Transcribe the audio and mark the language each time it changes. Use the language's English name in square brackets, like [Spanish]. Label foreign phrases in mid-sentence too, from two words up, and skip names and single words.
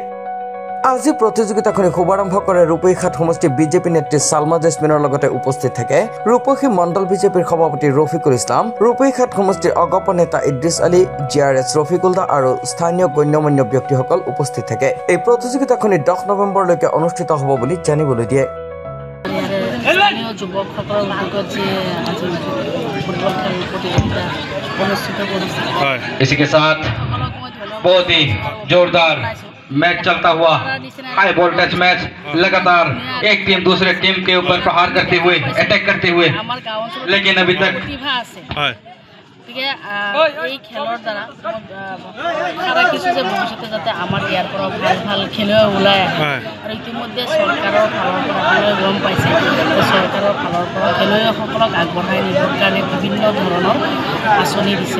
[Assamese] আজি প্ৰতিযোগিতাখনি শুভাৰম্ভ কৰে ৰূপৈঘাট সমষ্টি বিজেপি নেত্ৰী সালমা জেছমিনৰ লগতে উপস্থিত থাকে ৰূপসী মণ্ডল বিজেপিৰ সভাপতি ৰফিকুল ইছলাম, ৰূপৈঘাট সমষ্টিৰ অগপ নেতা ইদ্ৰিছ আলী, জিআৰএছ ৰফিকুলদা আৰু স্থানীয় গণ্যমান্য ব্যক্তিসকল উপস্থিত থাকে। এই প্ৰতিযোগিতাখনি 10 নৱেম্বৰলৈকে অনুষ্ঠিত হ'ব বুলি জানিবলৈ দিয়ে। যুৱকসকলৰ উদ্যোগত যে আজি ফুটবল খেল প্ৰতিযোগিতা অনুষ্ঠিত কৰিছে। [Hindi] इसी के साथ बहुत ही जोरदार मैच चलता हुआ, [English] high voltage match [Hindi] लगातार एक टीम दूसरे टीम के ऊपर प्रहार करते हुए, अटैक करते हुए, लेकिन अभी तक [Assamese] এই খেলৰ দ্বাৰা সারা কিছু যে ভৱিষ্যতে যাতে আমাৰ ইয়াৰ পৰা ভাল ভাল খেলুৱৈ ওলাই আহে আৰু ইতিমধ্যে চৰকাৰৰ ফালৰ পৰা গম পাইছে চৰকাৰৰ ফালৰ পৰা খেলুৱৈসকলক আগবঢ়াই নিবৰ কাৰণে বিভিন্ন ধৰণৰ আঁচনি দিছে।